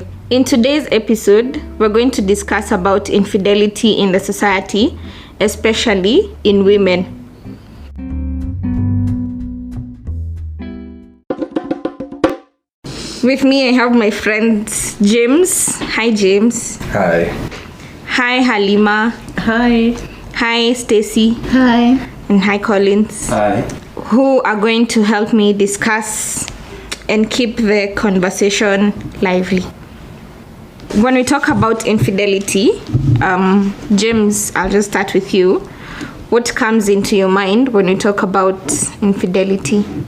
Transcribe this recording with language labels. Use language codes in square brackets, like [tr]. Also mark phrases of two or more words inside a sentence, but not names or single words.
[en] In today's episode, we're going to discuss about infidelity in the society, especially in women. With me, I have my friend James. Hi, James. Hi. Hi, Halima. Hi. Hi, Stacy. Hi. And hi, Collins. Hi. Who are going to help me discuss and keep the conversation lively. When we talk about infidelity, James, I'll just start with you. What comes into your mind when you talk about infidelity?